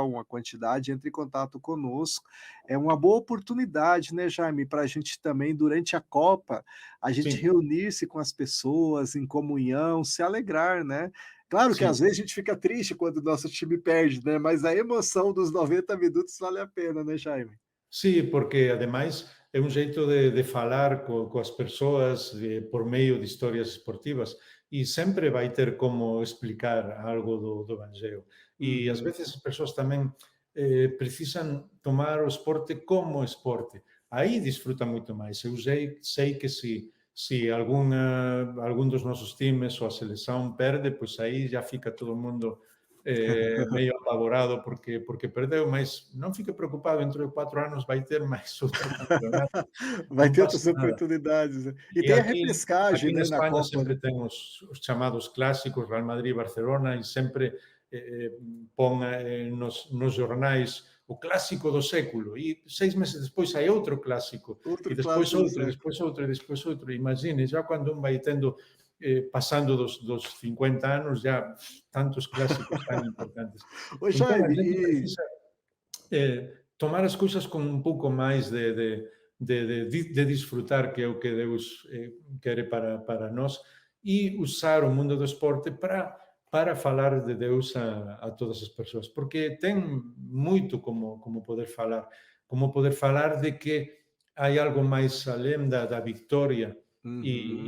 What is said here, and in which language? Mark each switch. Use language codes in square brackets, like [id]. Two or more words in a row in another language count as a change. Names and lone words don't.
[pt] Uma quantidade, entre em contato conosco. É uma boa oportunidade, né, Jaime, para a gente também, durante a Copa, a gente Sim, reunir-se com as pessoas em comunhão, se alegrar, né? Claro que sim. às vezes a gente fica triste quando o nosso time perde, né? Mas a emoção dos 90 minutos vale a pena, né, Jaime? [gl] Sí, porque ademais é un xeito de falar coas persoas por medio de historias esportivas e sempre vai ter como explicar algo do Evangelio. E ás Uhum. veces as persoas tamén precisan tomar o esporte como esporte. Aí disfruta moito máis. Eu sei que se algún dos nosos times ou a selección perde, pois aí já fica todo o mundo meio apavorado porque perdeu, mas non fique preocupado, dentro de 4 anos vai ter máis outro campeonato, [pt] Vai [gl] non [pt] ter [gl] pasa [pt] outras [gl] nada. [pt] oportunidades, né. E [gl] E [pt] tem a [gl] aqui [pt] repescagem, [gl] na [pt] né, na [gl] España [pt] Copa, [gl] sempre [pt] né. [gl] ten os chamados clásicos, Real Madrid, Barcelona, e sempre pon nos xornais o clásico do século, e 6 meses despois hai outro clásico, e [pt] Outro [gl] despois [pt] clássico do [gl] outro, e [pt] século. [gl] despois outro, e despois outro. Imagine, já cando un vai tendo pasando dos 50 anos, já tantos clásicos tan importantes. [pt] Ô [gl] Entón, a [pt] Jaime, [gl] gente [pt] e precisa tomar as coisas com um pouco mais de disfrutar, que é o que Deus quer para nós, e usar o mundo do esporte para falar de Deus a todas as pessoas, porque tem muito como poder falar de que há algo mais além da vitória e